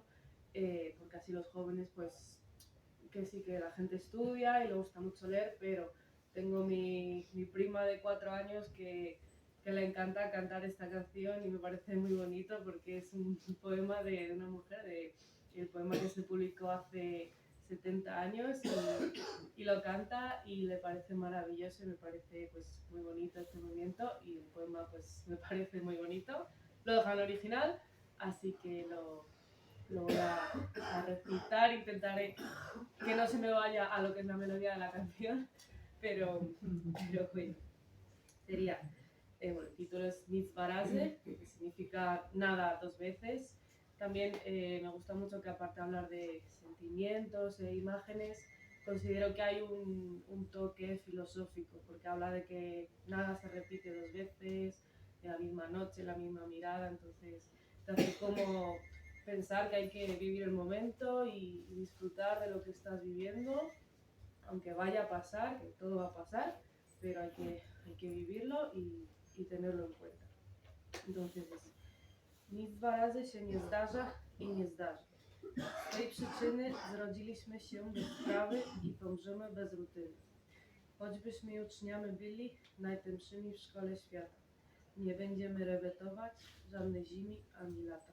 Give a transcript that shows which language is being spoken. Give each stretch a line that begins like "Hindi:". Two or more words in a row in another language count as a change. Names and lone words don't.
Spanish: porque así los jóvenes pues que sí que la gente estudia y le gusta mucho leer, pero tengo mi prima de 4 años que le encanta cantar esta canción y me parece muy bonito porque es un poema de una mujer, el poema que se publicó hace 70 años y lo canta y le parece maravilloso y me parece pues muy bonito este movimiento y el poema pues me parece muy bonito. Lo dejo en original, así que lo voy a recitar, intentaré que no se me vaya a lo que es la melodía de la canción, pero bueno, sería, el título es Nic dwa razy, que significa nada 2 veces. También me gusta mucho que aparte de hablar de sentimientos e imágenes, considero que hay un toque filosófico, porque habla de que nada se repite 2 veces, en la misma noche, la misma mirada, entonces te hace como pensar que hay que vivir el momento y disfrutar de lo que estás viviendo, aunque vaya a pasar, que todo va a pasar, pero hay que vivirlo y tenerlo en cuenta. Entonces es,
Polish: nic dwa razy się nie zdarza i nie zdarzy. Z tej przyczyny zrodziliśmy się bez sprawy i pomrzemy bez rutyny. Choćbyśmy uczniami byli najtępszymi w szkole świata. Nie będziemy repetować żadnej zimy ani lata.